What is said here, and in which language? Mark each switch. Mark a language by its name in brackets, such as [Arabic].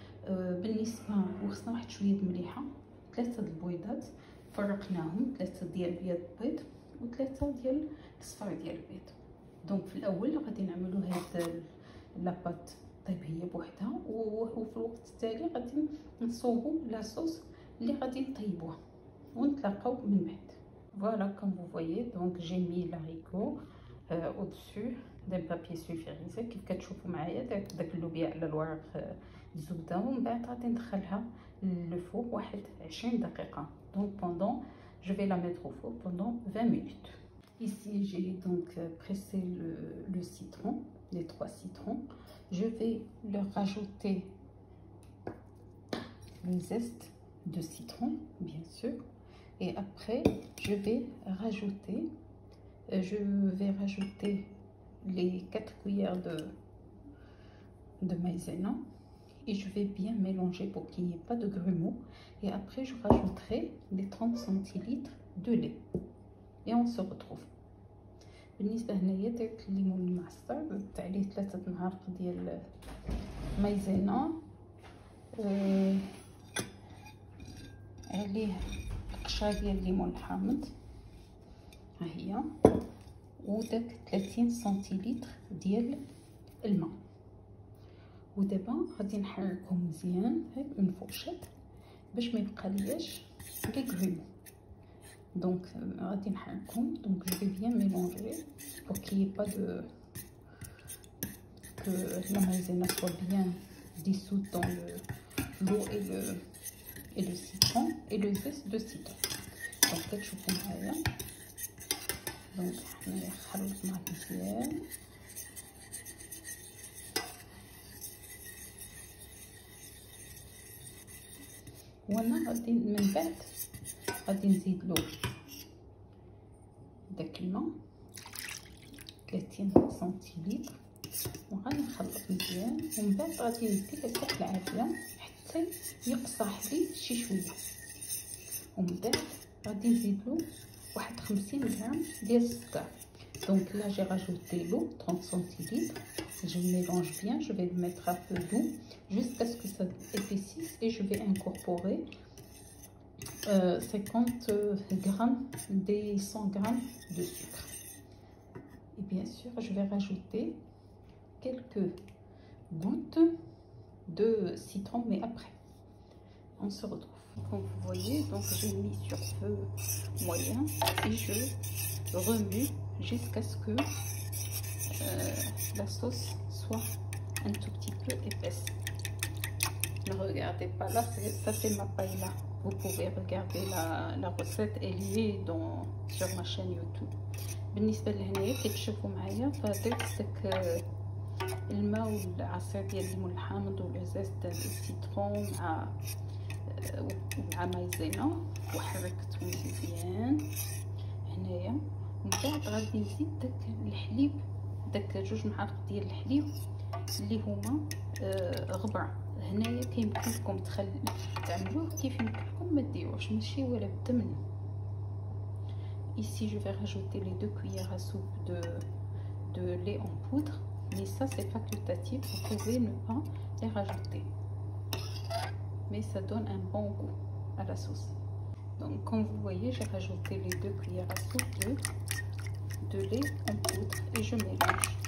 [Arabic] بالنسبه وخصنا واحد شويه مليحه، 3 البيضات فرقناهم، 3 ديال بيض البيض و3 ديال الصفار ديال البيض. دونك في الاول غادي نعملوا هاد لاباط طيب هي بوحدها، وفي الوقت التالي غادي نصوبوا لاصوص اللي غادي نطيبوها ونتلاقاو من بعد. [French] Voilà, comme vous voyez, donc j'ai mis l'haricot au-dessus d'un papier sulfurisé [Arabic] كيف كتشوفوا معايا. داك اللوبيا على الورق الزبده، ومن بعد غادي ندخلها للفوق واحد 20 دقيقه. [French] Donc pendant je vais la mettre au four pendant 20 minutes. Ici j'ai donc pressé le citron, les 3 citrons. Je vais leur rajouter le zeste de citron bien sûr, et après je vais rajouter les 4 cuillères de maïzena, et je vais bien mélanger pour qu'il n'y ait pas de grumeaux, et après je rajouterai les 30 centilitres de lait et on se retrouve. [Arabic] بالنسبه هنايا درت الليمون المعصر، زدت عليه 3 معالق ديال مايزينا، عليه قشره ديال الليمون الحامض ها هي، وداك 30 سنتيلتر ديال الماء. ودابا غادي نحركهم مزيان هاك من فوقشات باش ما يبقى لياش لي غريم. Donc غادي نحركهم. [French] Donc je vais bien mélanger pour qu'il n'y ait pas que la maïzena soit bien dissoute dans l'eau et le citron et le zeste de citron. [Arabic] Donc كتشوفوا معايا. Donc حنايا خلطنا مزيان وانا غادي من بعد غادي نزيد له داك الماء 30 سنتيلتر وغادي نخلط مزيان، ومن بعد غادي ندير هكاك العافيه حتى يقصح لي شي شويه، ومن بعد غادي نزيد له واحد 50 غرام ديال السكر. [French] Donc là j'ai rajouté l'eau 30 centilitres, je mélange bien, je vais le mettre un peu d'eau jusqu'à ce que ça épaississe et je vais incorporer 50 grammes des 100 grammes de sucre. Et bien sûr je vais rajouter quelques gouttes de citron, mais après on se retrouve. Comme vous voyez, donc j'ai mis sur feu moyen et je remue jusqu'à ce que la sauce soit un tout petit peu épaisse. Ne regardez pas là, ça c'est ma paella. Vous pouvez regarder la recette, elle est sur ma chaîne YouTube. [Arabic] بالنسبه لهنايا كي تشوفوا معايا فدرت داك الماء والعصير ديال الليمون الحامض والعزاز ديال السيترون مع مايزينا وحركتهم مزيان هنايا. من بعد غادي نزيد داك الحليب، داك 2 معالق ديال الحليب اللي هما غبره. هنايا كيمكن لكم تعملوه كيف يمكن لكم ما ديروش، ماشي ولا بد منه. [French] Ici je vais rajouter les 2 cuillères à soupe de lait en poudre, mais ça c'est facultatif, vous pouvez ne pas les rajouter, mais ça donne un bon goût à la sauce. Donc comme vous voyez, j'ai rajouté les 2 cuillères à soupe de lait en poudre et je mélange.